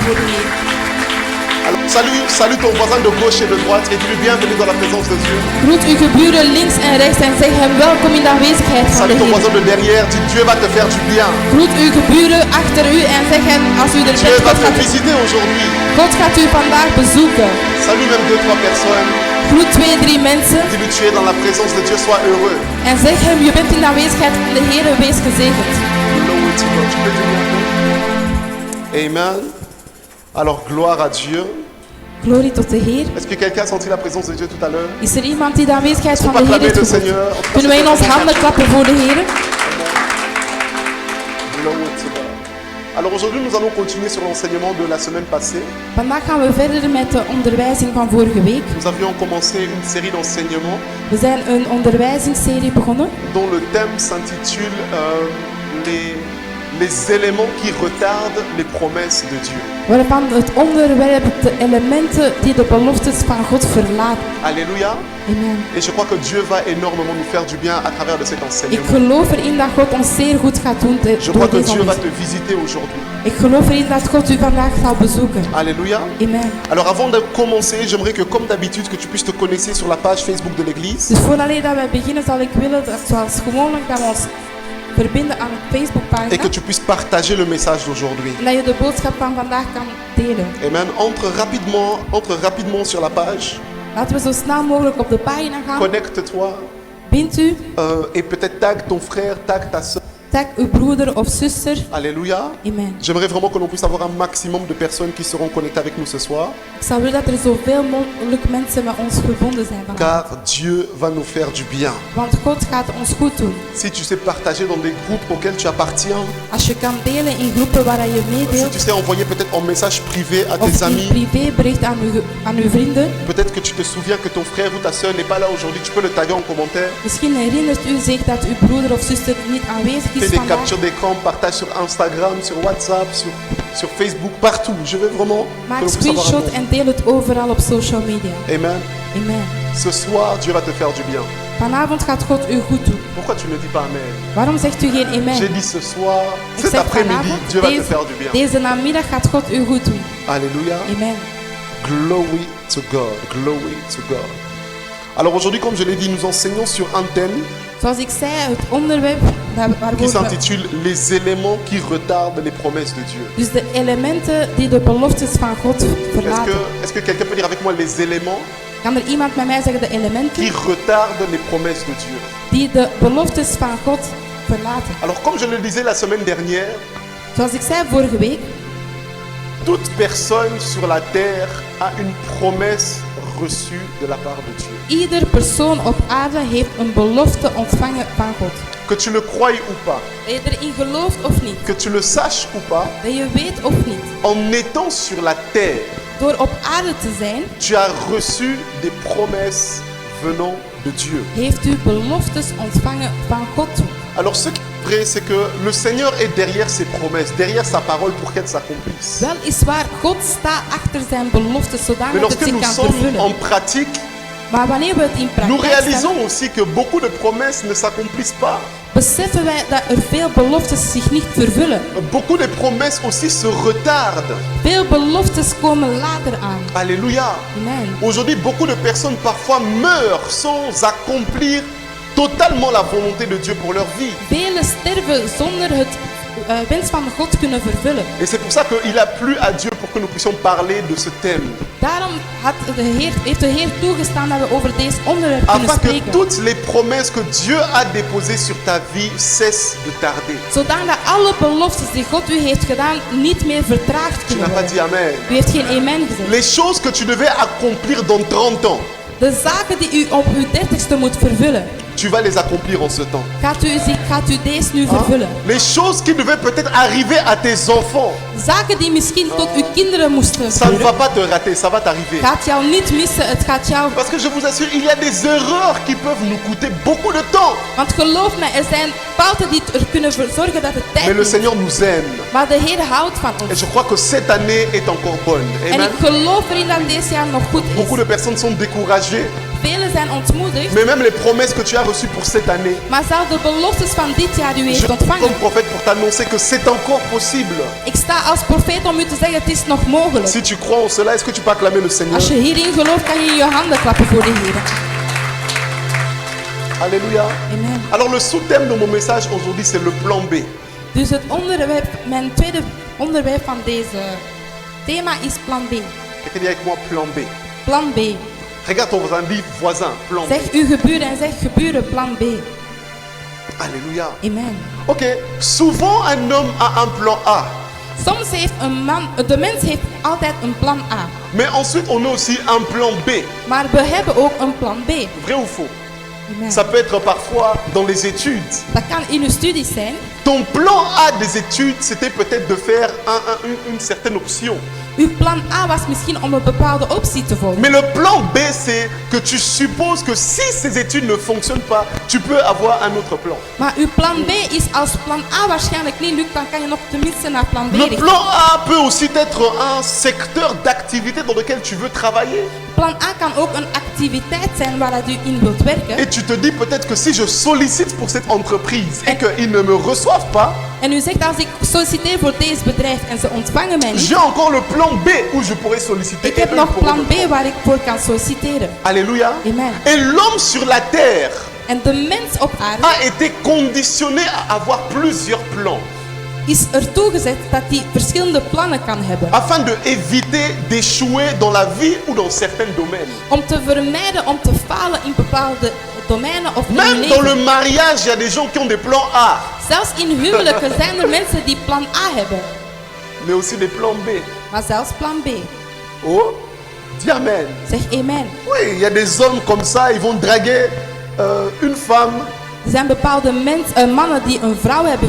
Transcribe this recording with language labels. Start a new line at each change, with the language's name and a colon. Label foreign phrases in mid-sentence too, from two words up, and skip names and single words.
Dutch: voor de Heer.
French: Alors, salue ton voisin de gauche et de droite et dis-lui bienvenue dans la présence de Dieu.
Dutch: Groet uw geburen links en rechts en zeg hem welkom in de aanwezigheid van de
French: Salue ton
Dutch: Heer.
French: voisin de derrière, dis Dieu va te faire du bien.
Dutch: Groet uw geburen achter u en zeg hen als u er
French: Dieu
Dutch: bent,
French: va te visiter aujourd'hui.
Dutch: God gaat u vandaag bezoeken.
French: Salue même 2-3 personnes.
Dutch: Groet 2-3 mensen
French: Dis-lui tu es dans la présence de Dieu, sois heureux.
Dutch: en zeg hem je bent in de aanwezigheid van de Heer, wees gezegend.
English: Glory to God.
French: Tu peux dire bienvenue. Amen. Alors gloire à Dieu.
Dutch: Glorie tot de Heer.
French: Est-ce que quelqu'un a senti la présence de Dieu tout à l'heure?
Dutch: Is er iemand die de aanwezigheid van de
French: Acclamer
Dutch: Heer
French: le
Dutch: heeft gevoeld?
French: Seigneur.
Dutch: Kunnen wij in onze handen klappen voor de Heer?
English: Glory to God.
French: Alors aujourd'hui nous allons continuer sur l'enseignement de la semaine passée.
Dutch: Vandaag gaan we verder met de onderwijzing van vorige week.
French: Nous avions commencé une série d'enseignements
Dutch: We zijn een onderwijzingsserie begonnen
French: dont le thème s'intitule les éléments qui retardent les promesses de Dieu.
Dutch: waarvan het onderwerp de elementen die de beloftes van God verlaten.
French: Alléluia. Amen. Et je crois que Dieu va énormément nous faire du bien à travers de cet
Dutch: Ik
French: enseignement.
Dutch: geloof erin dat God ons zeer goed gaat doen
French: Je
Dutch: door
French: crois que
Dutch: deze
French: Dieu va
Dutch: onderwijs.
French: te visiter aujourd'hui.
Dutch: Ik geloof erin dat God u vandaag zal bezoeken.
French: Alléluia. Amen. Alors avant de commencer, j'aimerais que comme d'habitude que tu puisses te connecter sur la page Facebook de l'église.
Dutch: Dus voordat wij beginnen zal ik willen dat zoals gewoonlijk dat we ons verbinden aan een
French: Et
Dutch: Facebookpagina.
French: que tu puisses partager le message d'aujourd'hui.
Dutch: En dat je de boodschap van vandaag kan delen.
French: Amen. Entre rapidement sur la page.
Dutch: Laten we zo snel mogelijk op de pagina gaan.
French: Connecte-toi.
Dutch: Bind u,
French: Et peut-être tag ton frère, tag ta soeur.
Dutch: tag uw broeder of zuster.
French: Alléluia. Amen. J'aimerais vraiment que l'on puisse avoir un maximum de personnes qui seront connectées avec nous ce soir.
Dutch: Ik zou willen dat er zoveel mogelijk mensen met ons verbonden zijn vandaag.
French: Car Dieu va nous faire du bien.
Dutch: Want God gaat ons goed doen.
French: Si tu sais partager dans des groupes auxquels tu appartiens,
Dutch: Als je kan delen in groepen waar je
French: si
Dutch: meedeelt.
French: tu sais envoyer peut-être en message privé à tes
Dutch: Of in
French: amis,
Dutch: privébericht aan uw vrienden.
French: peut-être que tu te souviens que ton frère ou ta soeur n'est pas là aujourd'hui, tu peux le taguer en commentaire.
Dutch: Misschien herinnert u zich dat uw broeder of zuster niet aanwezig
French: Fais
Dutch: is
French: des
Dutch: vandaag.
French: captures d'écran, partage sur Instagram, sur WhatsApp, sur Facebook, partout. Je veux vraiment que
Dutch: Maak
French: l'on puisse avoir un
Dutch: screenshot en deel het overal op
English: social media.
French: moment. Amen. Amen. Ce soir, Dieu va te faire du bien.
Dutch: Vanavond gaat God u goed doen.
French: Pourquoi tu ne dis pas Amen?
Dutch: Waarom zegt u geen amen?
French: J'ai dit ce soir,
Dutch: Ik
French: cet
Dutch: zeg
French: après-midi,
Dutch: vanavond,
French: Dieu va te faire du bien.
Dutch: deze namiddag gaat God u goed doen.
French: Alléluia. Amen.
English: Glory to God. Glory to God.
French: Alors aujourd'hui, comme je l'ai dit, nous enseignons sur un thème
Dutch: Zoals ik zei, het onderwerp
French: qui
Dutch: waarover we...
French: s'intitule Les éléments qui retardent les promesses de Dieu.
Dutch: Dus de elementen die de beloftes van God verlaten.
French: Est-ce que quelqu'un peut dire avec moi les éléments
Dutch: Kan er iemand met mij zeggen de elementen
French: qui retardent les promesses de Dieu?
Dutch: die de beloftes van God verlaten?
French: Alors comme je le disais la semaine dernière,
Dutch: Zoals ik zei vorige week,
French: toute personne sur la terre a une promesse reçue de la part de Dieu.
Dutch: ieder persoon op aarde heeft een belofte ontvangen van God.
French: Que tu le croyes ou pas,
Dutch: Dat je erin gelooft of niet,
French: que tu le saches ou pas,
Dutch: dat je weet of niet.
French: en étant sur la terre,
Dutch: Door op aarde te zijn,
French: tu as reçu des promesses venant de Dieu.
Dutch: heeft u beloftes ontvangen van God.
French: Alors ce qui est vrai, c'est que le Seigneur est derrière ses promesses, derrière sa parole pour qu'elle s'accomplisse.
Dutch: Wel is waar, God staat achter zijn beloftes
French: Mais
Dutch: zodanig dat
French: lorsque
Dutch: zich
French: nous
Dutch: kan
French: sommes
Dutch: vervullen.
French: en pratique,
Dutch: Maar wanneer we het in
French: nous
Dutch: praktijk
French: réalisons
Dutch: stellen,
French: aussi que beaucoup de promesses ne s'accomplissent pas.
Dutch: beseffen wij dat er veel beloftes zich niet vervullen.
French: Beaucoup de promesses aussi se retardent.
Dutch: Veel beloftes komen later aan.
French: Alléluia. Amen. Aujourd'hui, beaucoup de personnes parfois meurent sans accomplir totalement la volonté de Dieu pour leur vie.
Dutch: Velen sterven zonder het wens van God kunnen vervullen.
French: Et c'est pour ça qu'il a plu à Dieu pour que nous puissions parler de ce thème.
Dutch: Daarom heeft de Heer toegestaan dat we over deze onderwerp kunnen
French: Afin que
Dutch: spreken.
French: toutes les promesses que Dieu a déposées sur ta vie cessent de tarder.
Dutch: Zodat alle beloftes die God u heeft gedaan niet meer vertraagd
French: Tu
Dutch: kunnen
French: n'as pas
Dutch: worden.
French: dit Amen.
Dutch: U heeft geen amen gezegd.
French: Les choses que tu devais accomplir dans 30 ans,
Dutch: De zaken die u op uw 30ste moet vervullen,
French: tu vas les accomplir en ce temps.
Dutch: gaat u deze nu vervullen.
French: Les choses qui devaient peut-être arriver à tes enfants,
Dutch: Zaken die misschien tot uw kinderen moesten
French: ça ne va
Dutch: gebeuren,
French: pas te rater, ça va t'arriver.
Dutch: gaat jou niet missen. Het gaat jou...
French: Parce que je vous assure, il y a des erreurs qui peuvent nous coûter beaucoup de temps.
Dutch: Want geloof me, er zijn fouten die er kunnen voor zorgen dat het
French: Mais
Dutch: tijd
French: le
Dutch: is.
French: Seigneur nous aime.
Dutch: Maar de Heer houdt van
French: Et
Dutch: ons.
French: je crois que cette année est encore bonne.
Dutch: En Amen. ik geloof erin dat deze jaar nog goed
French: Beaucoup
Dutch: is.
French: de personnes sont découragées.
Dutch: Velen zijn ontmoedigd,
French: mais même les promesses que tu as reçues pour cette année.
Dutch: maar zelfs de beloftes van dit jaar die u
French: Je
Dutch: heeft
French: suis
Dutch: ontvangen.
French: comme prophète pour t'annoncer que c'est encore possible.
Dutch: Ik sta als profeet om u te zeggen, het is nog mogelijk.
French: Si tu crois en cela, est-ce que tu peux acclamer le Seigneur?
Dutch: Als je hierin gelooft, kan je je handen klappen voor de Heer.
French: Alléluia. Amen. Alors le sous-thème de mon message aujourd'hui, c'est le plan B.
Dutch: Dus het onderwerp, mijn tweede onderwerp van deze thema is plan B.
French: Quelqu'un dit avec moi plan B.
Dutch: Plan B.
French: Regarde ton voisin, dis voisin, plan B.
Dutch: Zeg uw geburen en zeg geburen plan B.
French: Alléluia. Amen. Ok, souvent un homme a un plan A.
Dutch: Soms heeft de mens heeft altijd een plan A.
French: Mais ensuite, on a aussi un plan B.
Dutch: Maar we hebben ook een plan B.
French: Vrai ou faux? Amen. Ça peut être parfois dans les études.
Dutch: Dat kan in uw studies zijn.
French: Ton plan A des études, c'était peut-être de faire une certaine option.
Dutch: Uw plan A was misschien om een bepaalde optie te volgen.
French: Mais le plan B, c'est que tu supposes que si ces études ne fonctionnent pas, tu peux avoir un autre plan.
Dutch: Maar uw plan B is als plan A waarschijnlijk niet lukt, dan kan je nog tenminste naar plan B
French: Le
Dutch: richten.
French: plan A peut aussi être un secteur d'activité dans lequel tu veux travailler.
Dutch: Plan A kan ook een activiteit zijn waar u in wilt werken.
French: Et tu te dis peut-être que si je sollicite pour cette entreprise et qu'ils ne me reçoivent pas,
Dutch: En u zegt, als ik solliciteer voor deze bedrijf en ze ontvangen mij niet,
French: j'ai encore le plan B où je pourrais solliciter.
Dutch: ik
French: et
Dutch: heb
French: eux
Dutch: nog
French: pourront
Dutch: plan
French: me prendre.
Dutch: B waar ik voor kan solliciteren.
French: Alléluia. Amen. Et l'homme sur la terre
Dutch: En de mens op aarde
French: a été conditionné à avoir plusieurs plans
Dutch: is ertoe gezet dat hij verschillende plannen kan hebben.
French: afin de éviter d'échouer dans la vie ou dans certains domaines.
Dutch: Om te vermijden om te falen in bepaalde domeinen of in hun
French: Même dans le
Dutch: leven.
French: mariage, il y a des gens qui ont des plans A,
Dutch: Zelfs in huwelijken zijn er mensen die plan A hebben.
French: mais aussi des plans B.
Dutch: Maar zelfs plan B.
French: Oh, dis Amen.
Dutch: Zeg amen.
French: Oui, il y a des hommes comme ça, ils vont draguer une femme,
Dutch: Er zijn bepaalde mannen die een vrouw hebben